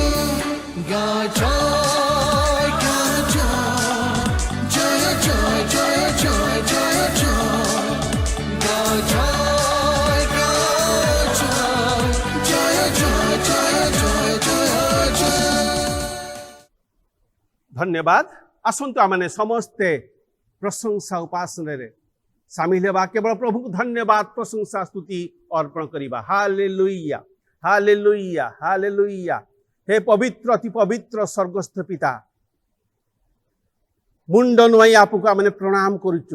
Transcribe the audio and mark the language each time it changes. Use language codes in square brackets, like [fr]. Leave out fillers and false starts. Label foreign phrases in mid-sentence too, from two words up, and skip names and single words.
[or] গা জয় গা জয় জয় জয় জয় জয় জয় গা জয় গা জয় জয় জয় জয় জয় জয়। ଧନ୍ୟବାଦ। ଆସନ୍ତୁ ଆମେ ସମସ୍ତେ ପ୍ରଶଂସା ଉପାସନାରେ ସାମିଲ ହେବା। କେବଳ ପ୍ରଭୁଙ୍କୁ ଧନ୍ୟବାଦ ପ୍ରଶଂସା ସ୍ତୁତି ଅର୍ପଣ କରିବା। ହାଲେଲୁୟା ହାଲେଲୁୟା ହାଲେଲୁୟା। ହେ ପବିତ୍ର ଅତି ପବିତ୍ର ସ୍ୱର୍ଗସ୍ଥ ପିତା, ମୁଣ୍ଡ ନୁଆଁଇ ଆପଣଙ୍କୁ ଆମେ ପ୍ରଣାମ କରୁଛୁ।